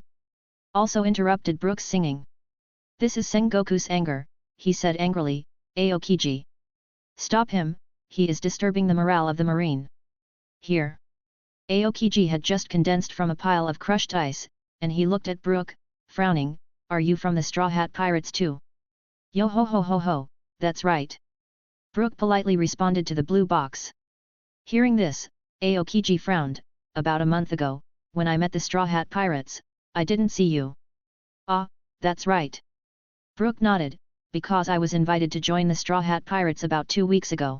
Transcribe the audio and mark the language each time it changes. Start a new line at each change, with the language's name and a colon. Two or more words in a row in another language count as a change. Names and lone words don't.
English: Also interrupted Brook's singing. "This is Sengoku's anger," he said angrily, "Aokiji. Stop him, he is disturbing the morale of the marine." Here. Aokiji had just condensed from a pile of crushed ice, and he looked at Brook, frowning, "Are you from the Straw Hat Pirates too?" "Yo ho ho ho ho, that's right." Brook politely responded to the blue box. Hearing this, Aokiji frowned. "About a month ago, when I met the Straw Hat Pirates, I didn't see you." "Ah, that's right." Brook nodded, "Because I was invited to join the Straw Hat Pirates about 2 weeks ago."